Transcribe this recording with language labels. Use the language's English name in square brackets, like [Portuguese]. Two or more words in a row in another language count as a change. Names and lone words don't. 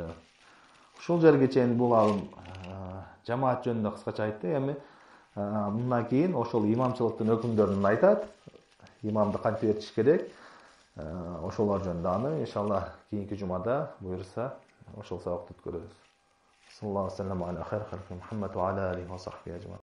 [Kyrgyz] Ушул жерге чейин бул алым жамаат жөнүндө кыскача айтты. Эми мындан кийин ошол имамчылыктын өкүмдөрүн айтат. Имамды кантип этиш керек? Ошолор жөнүндө аны иншалла кийинки жумада буйрса ошол сабакты өткөрөбүз. [Arabic] صلى الله عليه وسلم على خير خلق محمد وعلى آله وصحبه أجمعين.